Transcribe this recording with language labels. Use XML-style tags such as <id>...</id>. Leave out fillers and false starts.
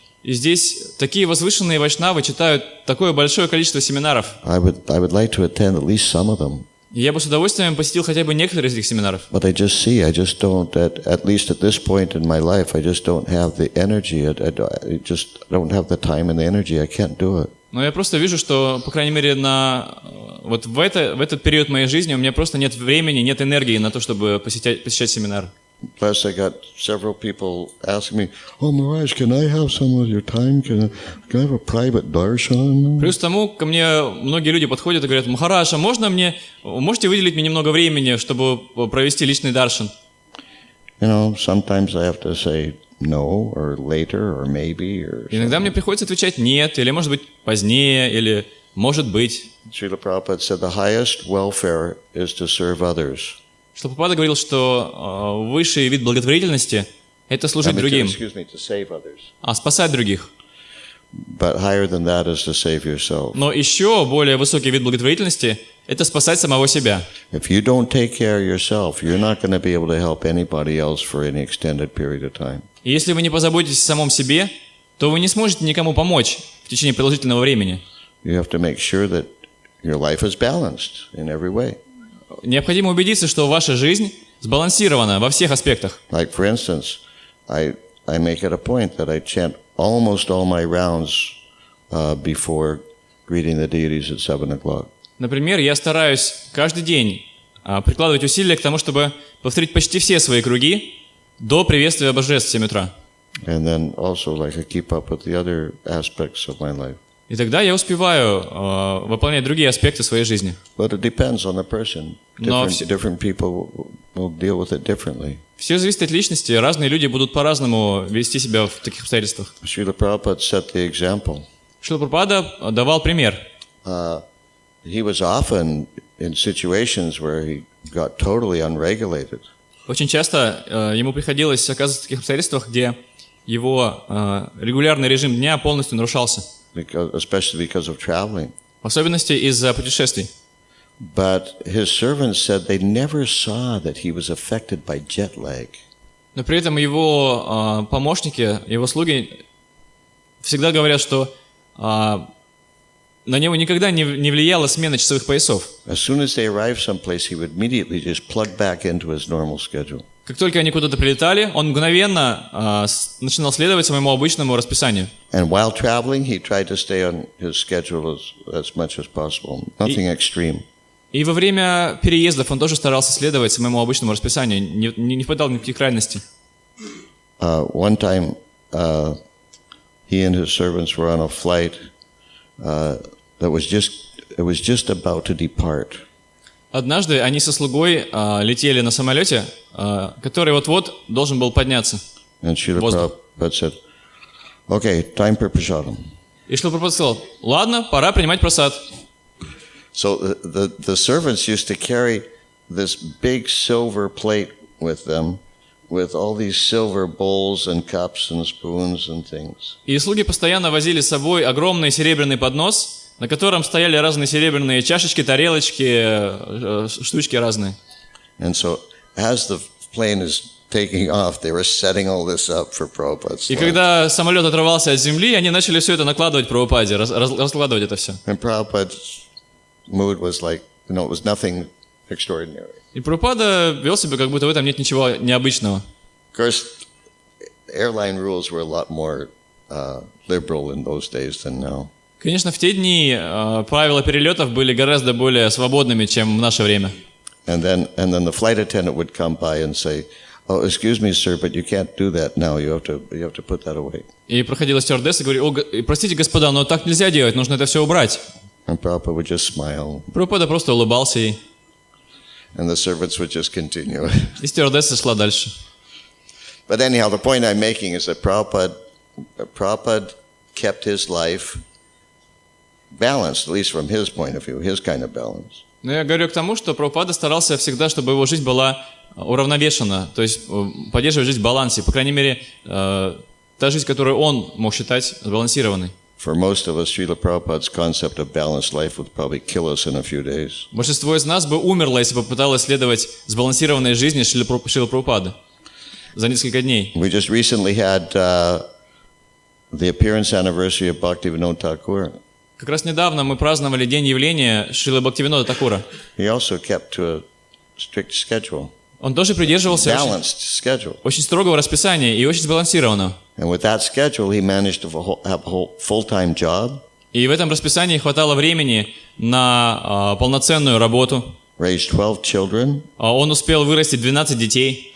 <ru>И здесь такие возвышенные вайшнавы читают такое большое количество семинаров.</ru> <en>I would like to attend at least some of them.</en> <ru>И я бы с удовольствием посетил хотя бы некоторые из этих семинаров.</ru> <en>But I just don't, at least at this point in my life, I just don't have the energy. I don't have the time and the energy. I can't do it.</en> <ru>Но я просто вижу, что, по крайней мере, вот в этот период моей жизни у меня просто нет времени, нет энергии на то, чтобы посещать семинары.</ru> <en>Plus, I got several people asking me, "Oh, Mirage, can I have some of your time? Can I have a private darshan?"</en> <ru>Плюс к тому, ко мне многие люди подходят и говорят: "Махарадж, а можете выделить мне немного времени, чтобы провести личный даршан?"</ru> <en>Sometimes I have to say no, or later, or maybe, or.</en> <ru>Иногда мне приходится отвечать нет, или может быть позднее, или может быть.</ru> <en>Srila Prabhupada said the highest welfare is to serve others.</en> <ru>Что Прабхупада говорил, что высший вид благотворительности – это служить другим, спасать других.</ru> <en>But higher than that is to save yourself.</en> <ru>Но еще более высокий вид благотворительности – это спасать самого себя.</ru> <en>If you don't take care of yourself, you're not going to be able to help anybody else for any extended period of time.</en> <ru>И если вы не позаботитесь о самом себе, то вы не сможете никому помочь в течение продолжительного времени.</ru> <en>You have to make sure that your life is balanced in every way.</en> <ru>Необходимо убедиться, что ваша жизнь сбалансирована во всех аспектах.</ru> <en>Like, for instance, I make it a point that I chant almost all my rounds before greeting the deities at 7 o'clock.</en> <ru>Например, я стараюсь каждый день прикладывать усилия к тому, чтобы повторить почти все свои круги до приветствия божеств в 7 утра.</ru> <en>And then also, like, I keep up with the other aspects of my life.</en> <ru>И тогда я успеваю выполнять другие аспекты своей жизни.</ru> <en>But it depends on the person. Different people will deal with it differently.</en> <ru>Все зависит от личности. Разные люди будут по-разному вести себя в таких обстоятельствах.</ru> <en>Srila Prabhupada set the example.</en> <ru>Шрила Прабхупада давал пример.</ru> <en>He was often in situations where he got totally unregulated.</en> <ru>Очень часто ему приходилось оказываться в таких обстоятельствах, где его регулярный режим дня полностью нарушался.</ru> <en>Especially because of traveling.</en> <ru>В особенности из-за путешествий.</ru> <en>But his servants said they never saw that he was affected by jet lag.</en> <ru>Но при этом его помощники, его слуги всегда говорят, что на него никогда не влияла смена часовых поясов.</ru> <en>As soon as they arrived someplace, he would immediately just plug back into his normal schedule.</en> <ru>Как только они куда-то прилетали, он мгновенно начинал следовать своему обычному расписанию.</ru> <en>And while traveling, he tried to stay on his schedule as much as possible. Nothing extreme.</en> <ru>И во время переездов он тоже старался следовать своему обычному расписанию, не впадал в никаких крайностей.</ru> <en>One time, he and his servants were on a flight that was just about to depart.</en> <ru>Однажды они со слугой летели на самолете, который вот-вот должен был подняться.</ru> <en>And Srila Prabhupada said, "Okay, time for prasadam."</en> <ru>И Шрила Прабхупада сказал: ладно, пора принимать прасад.</ru> <en>So the servants used to carry this big silver plate with them, with all these silver bowls and cups and spoons and things.</en> <ru>И слуги постоянно возили с собой огромный серебряный поднос, на котором стояли разные серебряные чашечки, тарелочки, штучки разные.</ru> <en>And so as the plane is taking off, they were setting all this up for Prabhupada's</en> <ru>И когда самолет отрывался от земли, они начали все это накладывать Прабхупаде, раскладывать это все.</ru> <en>And Prabhupada's mood was like, it was nothing extraordinary.</en> <ru>И Прабхупада вел себя, как будто в этом нет ничего необычного.</ru> <en>Of course, airline rules were a lot more liberal in those days than now.</en> <ru>Конечно, в те дни правила перелетов были гораздо более свободными, чем в наше время.</ru> <en>And then the flight attendant would come by and say, "Oh, excuse me, sir, but you can't do that now. You have to put that away."</en> <ru>И проходила стюардесса и говорила: простите, господа, но так нельзя делать, нужно это все убрать.</ru> <en>And Prabhupada would just smile.</en> <ru>Прабхупада просто улыбался ей.</ru> <en>And the servants would just continue.</en> <ru>И стюардесса шла дальше.</ru> <en>But anyhow, the point I'm making is that Prabhupada kept his life balanced, at least from his point of view, his kind of balance.</en> <ru>Но я говорю к тому, что Прабхупада старался всегда, чтобы его жизнь была уравновешена, то есть поддерживать жизнь в балансе, по крайней мере, та жизнь, которую он мог считать сбалансированной.</ru> <en>For most of us, Srila Prabhupada's concept of balanced life would probably kill us in a few days.</en> <ru>Большинство из нас бы умерло, если бы попыталось следовать сбалансированной жизни Шрилы Прабхупады за несколько дней.</ru> <en>We just recently had the appearance anniversary of Bhaktivinoda Thakur.</en> <ru>Как раз недавно мы праздновали день явления Шрилы Бхактивинода Такура.</ru> <en>He also kept to a strict schedule,</en> <ru>Он тоже придерживался</ru> <en>balanced schedule.</en> <ru>очень строгого расписания и очень сбалансированного.</ru> <en>And with that schedule, he managed to have a whole full-time job,</en> <ru>И в этом расписании хватало времени на полноценную работу.</ru> <en>raised 12 children,</en> <ru>Он успел вырастить 12 детей.</ru>